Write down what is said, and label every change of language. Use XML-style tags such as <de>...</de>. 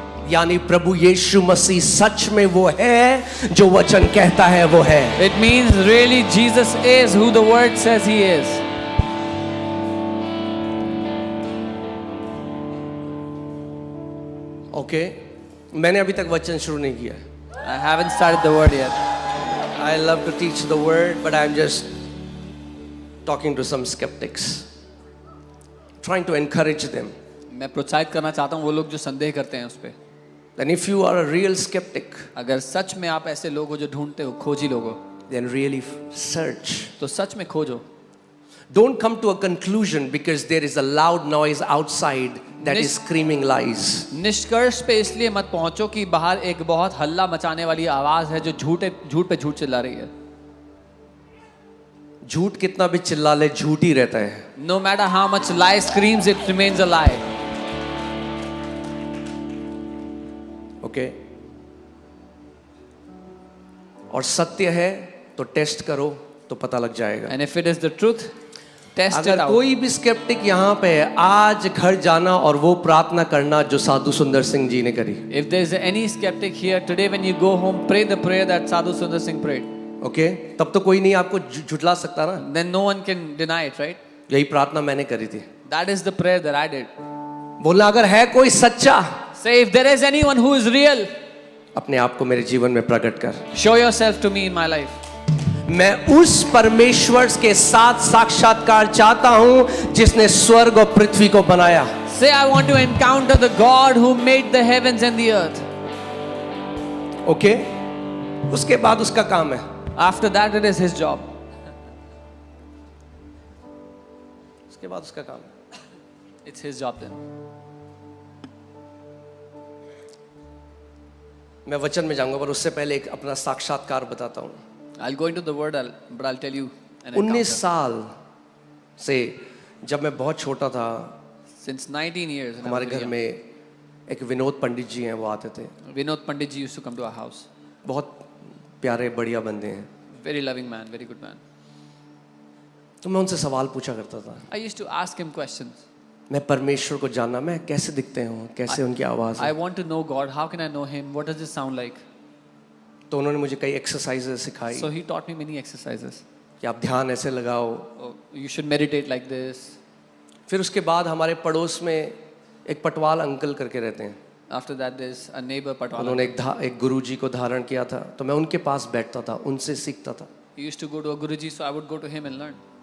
<hi>यानी प्रभु यीशु मसीह सच में वो है जो वचन कहता है वो है.</hi> <en>It means really Jesus is who the word says he is.</en> <hi>Okay, मैंने अभी तक वचन शुरू नहीं किया.</hi> <en>I haven't started the word yet. I love to teach the word, but I'm just talking to some skeptics, trying to encourage them.</en> <hi>मैं प्रोत्साहित करना चाहता हूँ वो लोग जो संदेह करते हैं उस पे.</hi> <en>And if you are a real skeptic,</en> <hi>अगर सच में आप ऐसे लोग हो जो ढूंढते हो, खोजी लोग हो,</hi> <en>then really search.</en> <hi>तो सच में खोजो.</hi> <en>Don't come to a conclusion because there is a loud noise outside that is screaming lies.</en> <hi>निष्कर्ष पे इसलिए मत पहुंचो कि बाहर एक बहुत हल्ला मचाने वाली आवाज है जो झूठ पे झूठ चिल्ला रही है. झूठ कितना भी चिल्ला ले, झूठ ही रहता है.</hi> <en>No matter how much lie screams, it remains a lie. Okay.</en> <hi>और सत्य है तो टेस्ट करो तो पता लग जाएगा.</hi> <en>And if it is the truth, test it</en> <hi>अगर</hi> <en>out.</en> <hi>कोई भी स्केप्टिक यहाँ पे है, आज घर जाना और वो प्रार्थना करना जो साधु सुंदर सिंह जी ने करी.</hi> <en>If there is any skeptic here today, when you go home, pray the prayer that Sadhu Sundar Singh prayed. Okay.</en> <hi>तब तो कोई नहीं आपको झुठला सकता ना.</hi> <en>Then no one can deny it, right?</en> <hi>यही प्रार्थना मैंने करी थी.</hi> <en>That is the prayer that I did.</en> <hi>बोलना अगर है कोई सच्चा,</hi> <en>Say, if there is anyone who is real,</en> <hi>अपने आप को मेरे जीवन में प्रकट कर.</hi> <en>show yourself to me in my life.</en> <hi>मैं उस परमेश्वर के साथ साक्षात्कार चाहता हूं जिसने स्वर्ग और पृथ्वी को बनाया.</hi> <en>Say, I want to encounter the God who made the heavens and the earth.</en> <hi>Okay. उसके बाद उसका काम है.</hi> <en>After that, it is his job.</en> <hi>उसके बाद उसका काम है.</hi> <en>It's his job then.</en> <hi>मैं वचन में जाऊंगा पर उससे पहले एक अपना साक्षात्कार बताता हूं.</hi> <en>I'll go into the word, but I'll tell you an</en> <hi>19</hi> <en>encounter.</en> <hi>साल से जब मैं बहुत छोटा था,</hi> <en>Since 19 years, when I</en> <hi>हमारे</hi> <en>was very</en> <hi>घर</hi> <en>young,</en> <hi>में एक विनोद पंडित जी हैं, वो आते थे.</hi> <en>Vinod Pandit ji used to come to our house.</en> <hi>बहुत प्यारे बढ़िया बंदे हैं.</hi> <en>Very loving man, very good man.</en> <hi>तो मैं उनसे सवाल पूछा करता था.</hi> <en>I used to ask him questions.</en> <hi>मैं परमेश्वर को जानना, मैं कैसे दिखते हैं, कैसे उनकी आवाज़</hi> <en>I</en> <hi>है.</hi> <en>want to know God. How can I know him? What does it sound like?</en> <hi>तो उन्होंने मुझे कई एक्सरसाइजेज सिखाई</hi> <en>So he taught me many exercises.</en> <hi>कि आप ध्यान ऐसे लगाओ.</hi> <en>Oh, you should meditate like this.</en> <hi>फिर उसके बाद हमारे पड़ोस में एक पटवाल अंकल करके रहते हैं.</hi> <en>After that, there's a neighbor Patwala.</en> <hi>उन्होंने एक गुरुजी को धारण किया था, तो मैं उनके पास बैठता था, उनसे सीखता था.</hi> <en>He used to go to a Guruji, so I would go to him and learn.</en>